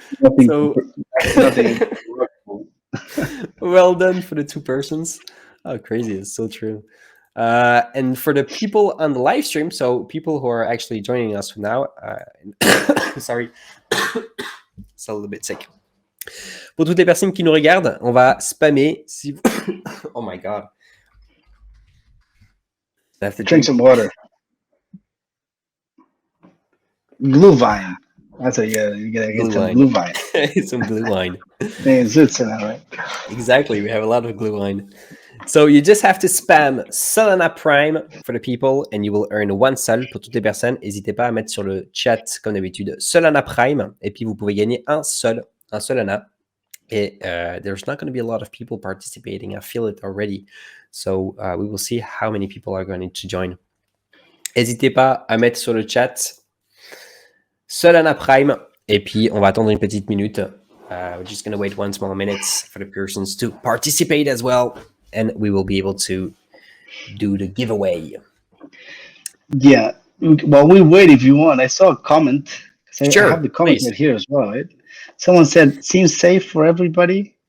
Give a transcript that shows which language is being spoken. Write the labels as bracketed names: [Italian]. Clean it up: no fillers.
[English] Nothing. Well done for the 2 persons. Oh, crazy. It's so true. And for the people on the live stream, so people who are actually joining us now, sorry, it's a little bit sick. [French] Pour toutes les personnes qui nous regardent, on va spammer. Si vous... [English] Oh my god. I have to drink some water. Blue wine. That's a you gotta get some blue wine. Some blue wine. Right? Exactly. We have a lot of blue wine. So you just have to spam Solana Prime for the people and you will earn 1 sol [French] pour toutes les personnes. N'hésitez pas à mettre sur le chat, comme d'habitude, Solana Prime. Et puis vous pouvez gagner un Solana. [English] Et there's not going to be a lot of people participating. I feel it already. So we will see how many people are going to join. [French] N'hésitez pas à mettre sur le chat Solana Prime. Et puis on va attendre une petite minute. [English] We're just going to wait 1 small minute for the persons to participate as well. And we will be able to do the giveaway. Yeah. While we wait, if you want, I saw a comment. Sure, I have the comment right here as well, right? Someone said, seems safe for everybody.